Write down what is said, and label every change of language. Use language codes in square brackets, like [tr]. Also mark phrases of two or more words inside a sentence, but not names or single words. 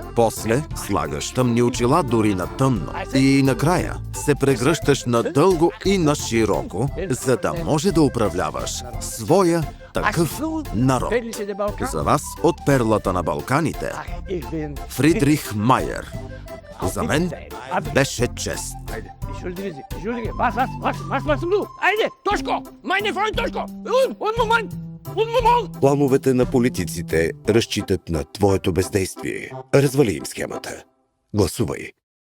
[bg] После, слагаш тъмни очила дори на тъмно. И накрая, се прегръщаш надълго и на широко, за да може да управляваш своя такъв народ. За вас от перлата на Балканите, Фридрих Майер. За мен беше чест. [de] Entschuldige, was du? Eine, Toschko! Meine Freund Toschko! [fr] Un Moment! [bg] Плановете на политиците разчитат на твоето бездействие. Развали им схемата. Гласувай.